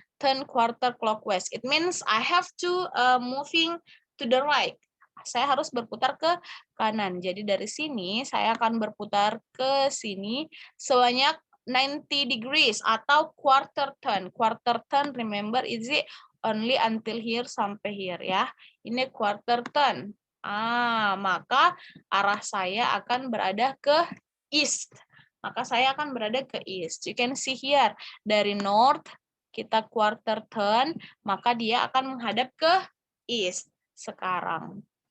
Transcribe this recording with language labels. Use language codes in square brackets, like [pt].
[en] It means I have to moving to the right. [id] Saya harus berputar ke kanan. Jadi dari sini saya akan berputar ke sini sebanyak 90 degrees atau quarter turn. [en] Quarter turn, remember, is it only until here sampai here, ya. [id] Ini quarter turn. Maka arah saya akan berada ke east. Maka saya akan berada ke east. [en] You can see here, [id] dari north kita quarter turn, maka dia akan menghadap ke east sekarang.